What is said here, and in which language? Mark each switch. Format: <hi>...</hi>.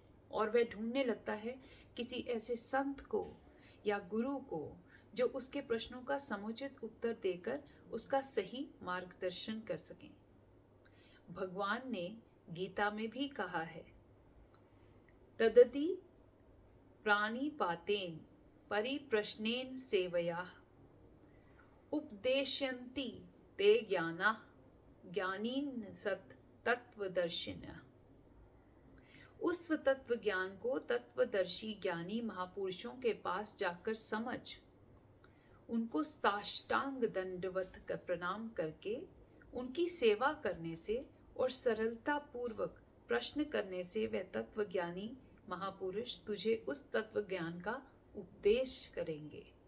<hi>और वह ढूंढने लगता है किसी ऐसे संत को या गुरु को जो उसके प्रश्नों का समुचित उत्तर देकर उसका सही मार्गदर्शन कर सकें। भगवान ने गीता में भी कहा है,</hi> <sa>तदति प्राणिपातेन परिप्रश्नेन सेवया उपदेशयन्ति ते ज्ञानाः ज्ञानीन सत् तत्वदर्शिनः।</sa> <hi>उस तत्व ज्ञान को तत्वदर्शी ज्ञानी महापुरुषों के पास जाकर समझ, उनको साष्टांग दंडवत कर प्रणाम करके उनकी सेवा करने से और सरलता पूर्वक प्रश्न करने से वह तत्व ज्ञानी महापुरुष तुझे उस तत्व ज्ञान का उपदेश करेंगे।</hi>